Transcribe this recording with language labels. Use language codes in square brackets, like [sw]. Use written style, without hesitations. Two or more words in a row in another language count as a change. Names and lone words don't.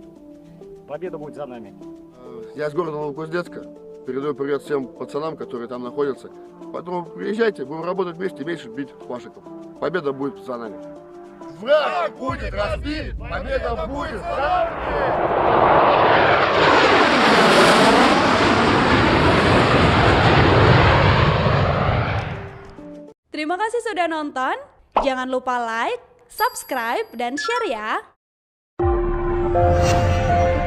[ru] Победа будет за нами. Я из города Новокузнецка. Передаю привет всем пацанам, которые там находятся. Поэтому приезжайте, будем работать вместе, меньше бить фашиков. Победа будет за нами. Враг будет разбит, победа будет за нами! [id] Terima kasih sudah nonton. Jangan lupa [en] like, subscribe, [id] dan share ya.